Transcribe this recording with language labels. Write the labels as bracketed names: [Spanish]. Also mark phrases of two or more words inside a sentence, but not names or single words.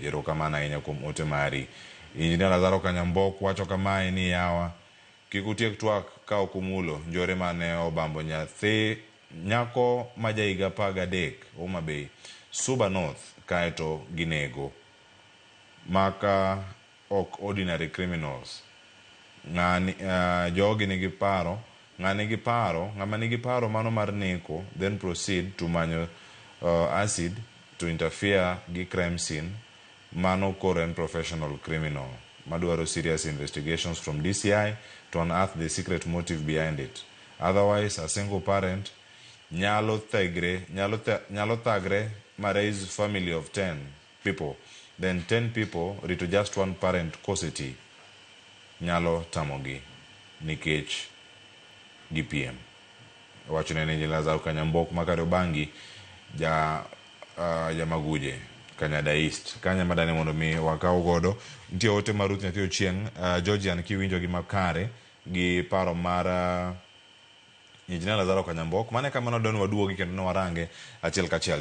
[Luo (Kenya and Tanzania)] Erokamano ahinya kuom ote mari. Injinia Lazaro Kanyambok wacho kamae ni yawa kik utiek twak ka okumulo njore mane obambo nyathi nyako ma jahiga 13 Homa Bay Suba North kaeto ginego maka ok [English] ordinary criminals. [Luo (Kenya and Tanzania)] Ng'ani jogi nigi paro, ng'ama nigi paro mano mar neko, [English] then proceed to [Luo (Kenya and Tanzania)] manyo acid to interfere gi crime scene, mano koro en [English] professional criminal [Luo (Kenya and Tanzania)] madwaro [English] serious investigations from DCI to unearth the secret motive behind it. Otherwise, a single parent [Luo (Kenya and Tanzania)] nyalo thagre ma [English] raise family of 10 people, then 10 people rito just one parent cosity [Luo (Kenya and Tanzania)] nyalo tamogi nikech [English] GPM. [Luo (Kenya and Tanzania)] Wachone ni Lazaro Kanyambok makare bangi ja Maguje Kanyada East kanya madane mondo mi wakaw godo. Nitie ote maruth nyathi Ochieng Georgian kiwinjo gi makare gi paro mar Injinia Lazaro Kanyambok mane kamano don waduogi kendo no warange achiel kachiel.